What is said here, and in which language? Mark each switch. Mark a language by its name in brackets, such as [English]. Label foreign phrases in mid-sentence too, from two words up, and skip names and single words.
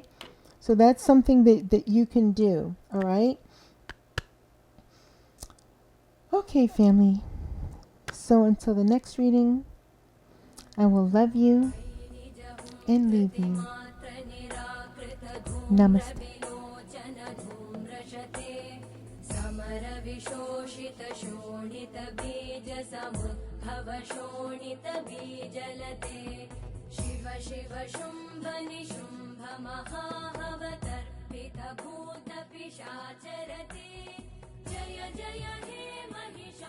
[English] So that's something that you can do. All right? Okay, family. So until the next reading, I will love you and leave you. Namaste. [Sanskrit] शिव शिव शुम्भ निशुम्भ महाहवतर्पित भूत पिशाचरते जय जय हे महि